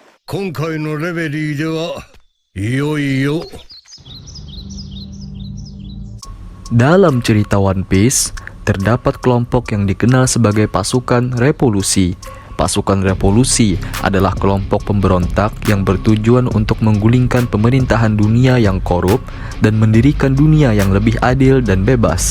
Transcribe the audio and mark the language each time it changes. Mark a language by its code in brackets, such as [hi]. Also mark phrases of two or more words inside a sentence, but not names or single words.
[ja] 今回のレベリーではいよいよ [id] Dalam cerita One Piece, terdapat kelompok yang dikenal sebagai pasukan revolusi. Pasukan revolusi adalah kelompok pemberontak yang bertujuan untuk menggulingkan pemerintahan dunia yang korup dan mendirikan dunia yang lebih adil dan bebas.